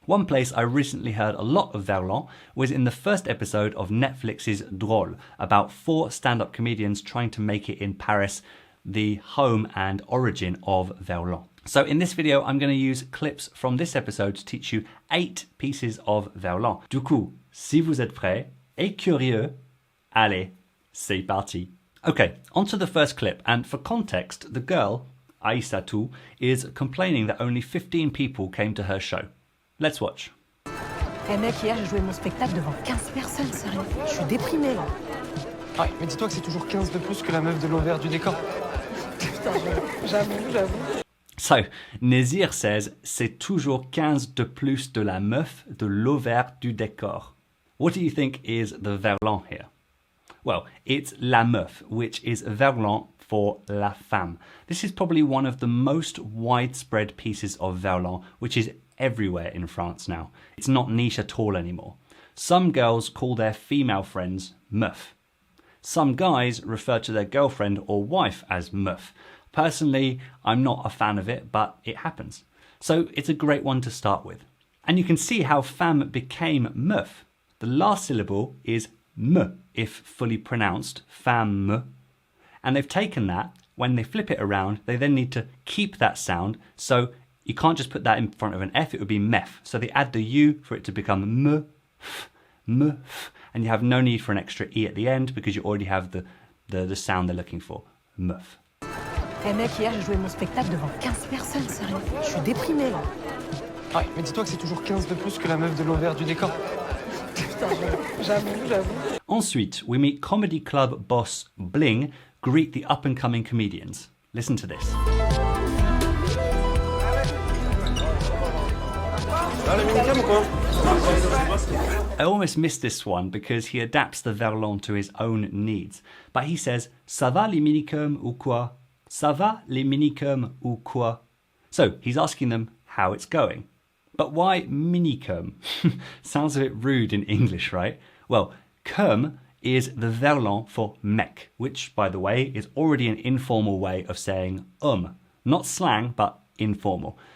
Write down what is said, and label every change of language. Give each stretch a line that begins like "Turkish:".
English: One place I recently heard a lot of verlan was in the first episode of Netflix's Drôle, about 4 stand-up comedians trying to make it in Paris, the home and origin of verlan. So in this video, I'm going to use clips from this episode to teach you 8 pieces of verlan.
French: Du coup, si vous êtes prêts et curieux, allez, c'est parti.
English: Okay, on to the first clip, and for context, the girl, Aïssatou, is complaining that only 15 people came to her show. Let's watch.
French: Eh mec, hier j'ai joué mon spectacle devant 15 personnes, sérieux. Je suis déprimée là. Ah, mais dis-toi que c'est toujours 15 de plus que la meuf de l'envers du décor. Putain, j'avoue.
English: So, Nézir says,
French: c'est toujours 15 de plus de la meuf de l'envers du décor.
English: What do you think is the verlan here? Well, it's la meuf, which is verlan for la femme. This is probably one of the most widespread pieces of verlan, which is everywhere in France now. It's not niche at all anymore. Some girls call their female friends meuf. Some guys refer to their girlfriend or wife as meuf. Personally, I'm not a fan of it, but it happens. So it's a great one to start with. And you can see how femme became meuf. The last syllable is me, if fully pronounced, femme. And they've taken that, when they flip it around, they then need to keep that sound, so you can't just put that in front of an F, it would be mef. So they add the U for it to become me, and you have no need for an extra E at the end because you already have the sound they're looking for, meuf.
French: Eh mec, hier j'ai joué mon spectacle devant 15 personnes, sérieux. Je suis déprimée là. Ah, mais dis-toi que c'est toujours 15 de plus que la meuf de l'envers du décor. Putain, j'avoue.
English: Ensuite, we meet comedy club boss Bling greet the up-and-coming comedians. Listen to this. I almost missed this one because he adapts the verlan to his own needs. But he says,
French: ça va les minicums ou quoi? Ça va les minicums ou quoi?
English: So he's asking them how it's going. But why minicum? Sounds a bit rude in English, right? Well, cum is the verlan for mec, which, by the way, is already an informal way of saying not slang, but informal.